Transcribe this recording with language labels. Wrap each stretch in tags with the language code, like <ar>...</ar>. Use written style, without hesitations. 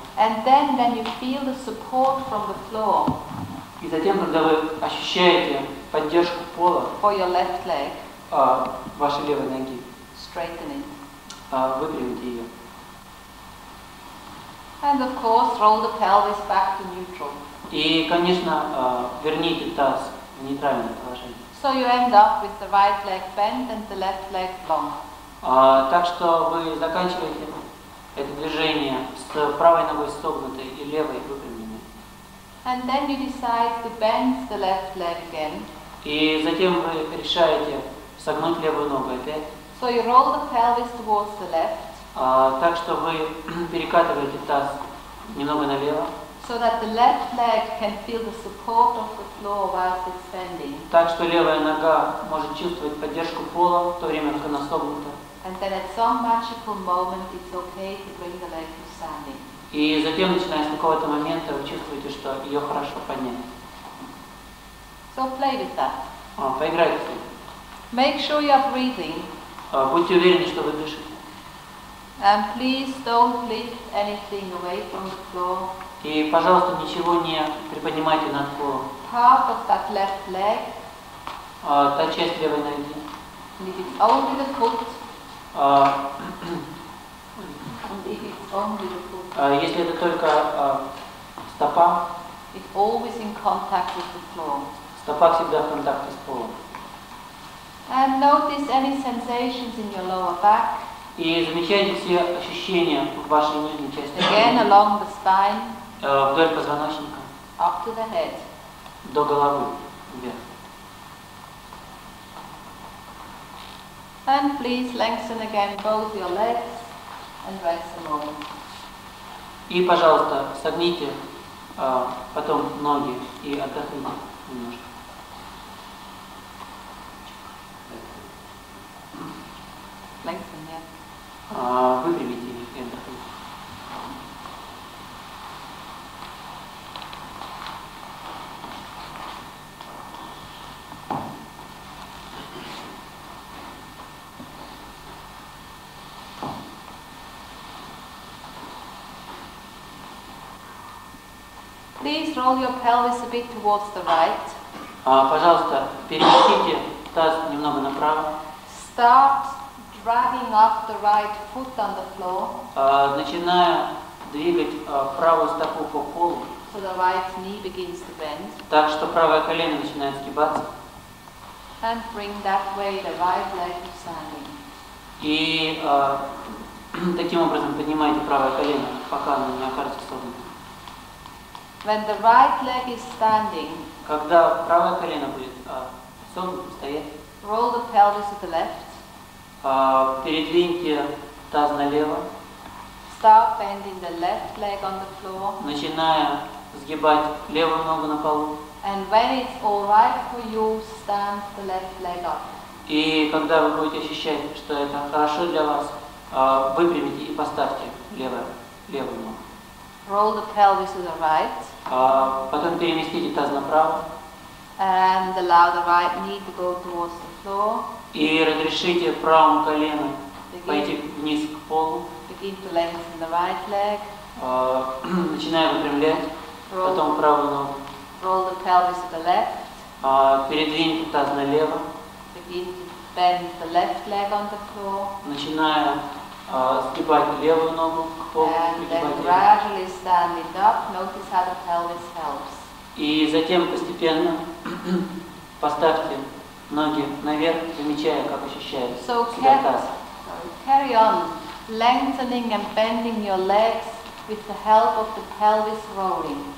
<en>And then when you feel the support from the floor</en> <ru>И затем, когда вы ощущаете поддержку пола</ru> <en>for your left leg,</en> <ru>вашей левой ноги,</ru> <en>straighten it.</en> <ru>выпрямите ее.</ru> <en>And of course, roll the pelvis back to neutral.</en> <ru>И, конечно, верните таз в нейтральное положение.</ru> <en>So you end up with the right leg bent and the left leg long.</en> <ru>Так что вы заканчиваете это движение с правой ногой согнутой и левой выпрямленной.</ru> <en>And then you decide to bend the left leg again.</en> <ru>И затем вы решаете согнуть левую ногу опять.</ru> <en>So you roll the pelvis towards the left.</en> <ru>Так что вы перекатываете таз немного налево.</ru> <en>So that the left leg can feel the support of the floor whilst it's bending.</en> <ru>Так что левая нога может чувствовать поддержку пола в то время, как она согнута.</ru> <en>And then at some magical moment it's okay to bring the leg to standing.</en> <ru>И затем, начиная с какого-то момента, вы чувствуете, что ее хорошо поднять.</ru> <en>So play with that.</en> <ru>Поиграйте с этим.</ru> <en>Make sure you are breathing.</en> <ru>Будьте уверены, что вы дышите.</ru> <en>And please don't lift anything away from the floor.</en> <ru>И, пожалуйста, ничего не приподнимайте над полом.</ru> <en>Part of that left leg.</en> <ru>Та часть левой ноги.</ru> <en>And if it's only the foot. And if it's only the foot.</en> <ru>Если это только стопа.</ru> <en>It's always in contact with the floor.</en> <ru>Стопа всегда в контакте с полом.</ru> <en>And notice any sensations in your lower back.</en> <ru>И замечайте все ощущения в вашей нижней части.</ru> <en>Again along the spine.</en> <ru>Вдоль позвоночника.</ru> <en>Up to the head.</en> <ru>До головы. Вверх.</ru> <en>And please lengthen again both your legs and rest a moment.</en> <ru>И, пожалуйста, согните потом ноги и отдохните немножко.</ru> <en>Lengthen, yeah.</en> <ru>Выпрямите их и отдохните.</ru> <en>Please roll your pelvis a bit towards the right.</en> <ru>Пожалуйста, переместите таз немного направо.</ru> <en>Start dragging up the right foot on the floor.</en> <ru>Начиная двигать правую стопу по полу.</ru> <en>So the right knee begins to bend.</en> <ru>Так что правое колено начинает сгибаться.</ru> <en>And bring that way the right leg to standing.</en> <ru>И таким образом поднимайте правое колено, пока оно не окажется согнутым.</ru> <en>When the right leg is standing,</en> <ru>когда правое колено будет согнутым, стоять,</ru> <en>roll the pelvis to the left.</en> <ru>Передвиньте таз налево.</ru> <en>Start bending the left leg on the floor.</en> <ru>Начиная сгибать левую ногу на полу.</ru> <en>And when it's all right for you, stand the left leg up.</en> <ru>И когда вы будете ощущать, что это хорошо для вас, выпрямите и поставьте левую ногу.</ru> <en>Roll the pelvis to the right.</en> <ru>Потом переместите таз направо.</ru> <en>And allow the right knee to go towards the floor.</en> <ru>И разрешите правому колену пойти вниз к полу.</ru> <en>Begin to lengthen the right leg.</en> <ru>Начиная выпрямлять, потом правую ногу.</ru> <en>Roll the pelvis to the left.</en> <ru>Передвиньте таз налево.</ru> <en>Begin to bend the left leg on the floor.</en> <ru>Начиная сгибать левую ногу к полу.</ru> <en>And then gradually stand it up. Notice how the pelvis helps.</en> <ru>И затем постепенно поставьте ноги наверх, замечая, как ощущает себя таз.</ru> <en>Carry on lengthening and bending your legs with the help of the pelvis rolling.</en>